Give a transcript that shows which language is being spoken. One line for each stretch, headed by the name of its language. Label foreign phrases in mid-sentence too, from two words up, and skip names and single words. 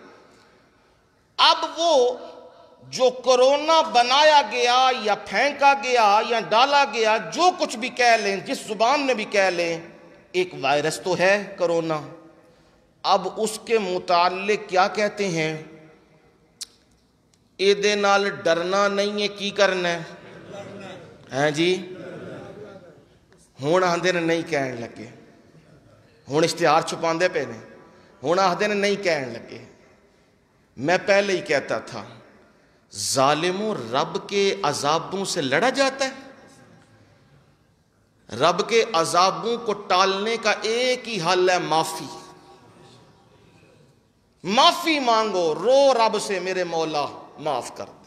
Urdu: اب وہ جو کورونا بنایا گیا یا پھینکا گیا یا ڈالا گیا، جو کچھ بھی کہہ لیں، جس زبان میں بھی کہہ لیں، ایک وائرس تو ہے کورونا. اب اس کے متعلق کیا کہتے ہیں؟
Punjabi: ایدے نال ڈرنا نہیں ہے، کی کرنا ہے جی؟ ہون آندے نے نہیں کہنے لگے، ہون اشتہار چھپاندے پہ نے، ہون آندے نے نہیں کہنے لگے.
Urdu: میں پہلے ہی کہتا تھا ظالموں، رب کے عذابوں سے لڑا جاتا ہے. رب کے عذابوں کو ٹالنے کا ایک ہی حل ہے، معافی. معافی مانگو، رو رب سے، میرے مولا معاف کر دے.